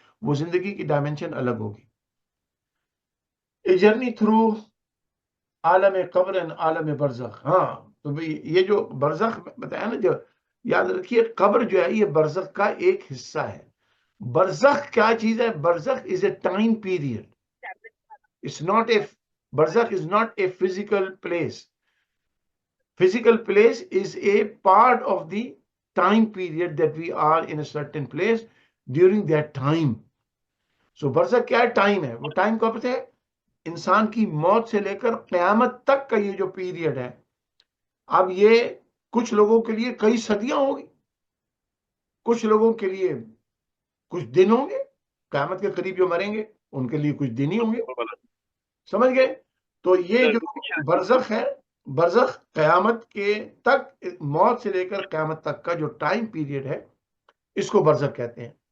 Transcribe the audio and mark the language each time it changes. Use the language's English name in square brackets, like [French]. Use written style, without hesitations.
[Urdu] وہ زندگی کی ڈائمنشن الگ ہوگی. [English] a journey through [Urdu] عالم قبر عالم برزخ. ہاں، تو یہ جو برزخ بتایا نا، جو یاد رکھیے قبر جو ہے یہ برزخ کا ایک حصہ ہے. برزخ کیا چیز ہے؟ برزخ [English] Is a time period. It's not a برزخ is not a physical place. Physical place is a part of the time period that we are in a certain place during that time. So [Urdu] برزخ کیا time ہے؟ وہ time کب سے ہے؟ انسان کی موت سے لے کر قیامت تک کا یہ جو پیریڈ ہے. اب یہ کچھ لوگوں کے لیے کئی صدیاں ہوگی، کچھ لوگوں کے لیے کچھ دن ہوں گے. قیامت کے قریب جو مریں گے ان کے لیے کچھ دن ہی ہوں گے. سمجھ گئے؟ تو یہ جو برزخ ہے، برزخ قیامت کے تک، موت سے لے کر قیامت تک کا جو ٹائم پیریڈ ہے، اس کو برزخ کہتے ہیں.